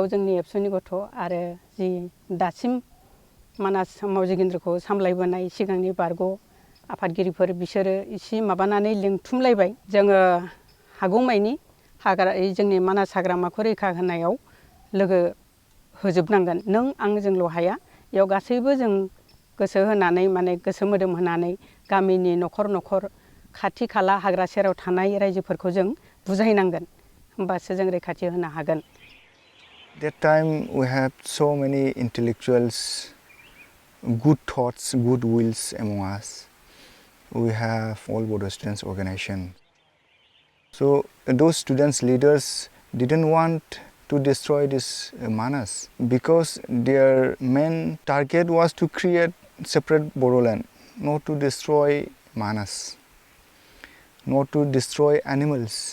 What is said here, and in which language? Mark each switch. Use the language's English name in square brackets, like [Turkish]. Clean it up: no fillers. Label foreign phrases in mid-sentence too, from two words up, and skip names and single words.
[Bodo] जोंनि एबसुनि गथ' आरो जि दासिम मानास मावजिगेन्द्रिखौ सामलायबोनाय सिगांनि बारग' आफादगिरिफोर बिसोरो एसे माबानानै लिंथुमलायबाय जोङो हागौमानि जोंनि मानास हाग्रामाखौ रैखा होनायाव लोगो होजोबनांगोन नों आं जोंल' हाया बेयाव गासैबो जों गोसो होनानै माने गोसो मोदोम होनानै गामिनि न'खर न'खर खाथि खाला हाग्रा सेराव थानाय रायजोफोरखौ जों बुजायनांगोन होमबासो जों रैखाथि होनो हागोन [English] That time we have so many intellectuals, good thoughts, good wills among us. We have all Bodo students organization. So those students leaders didn't want to destroy this Manas because their main target was to create separate Bodoland, not to destroy Manas, not to destroy animals.